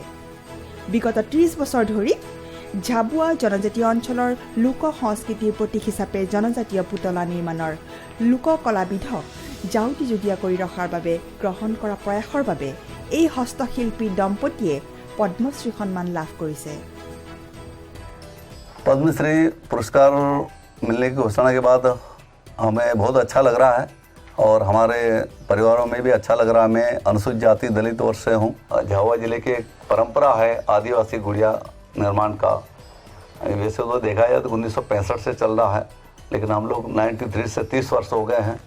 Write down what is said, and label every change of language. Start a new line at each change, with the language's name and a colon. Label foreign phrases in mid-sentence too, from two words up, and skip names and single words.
Assamese: বিগত 30 বছৰ ধৰি ঝাবুৱা জনজাতীয় অঞ্চলৰ লোক সংস্কৃতিৰ প্ৰতীক হিচাপে জনজাতীয় পুতলা নিৰ্মাণৰ লোককলাবিধক জাউতি যুগীয়া কৰি ৰখাৰ বাবে গ্ৰহণ কৰা প্ৰয়াসৰ বাবে এই হস্তশিল্পী দম্পতীয়ে পদ্মশ্ৰী সন্মান লাভ কৰিছে।
Hindi: पद्मश्री पुरस्कार मिलने की घोषणा के बाद हमें बहुत अच्छा लग रहा है और हमारे परिवारों में भी अच्छा लग रहा है। मैं अनुसूचित जाति दलित वर्ग से हूँ। झाबुआ जिले की एक परंपरा है आदिवासी गुड़िया निर्माण का। वैसे तो देखा जाए तो 1965 से चल रहा है, लेकिन हम लोग 93 से 30 वर्ष हो गए हैं।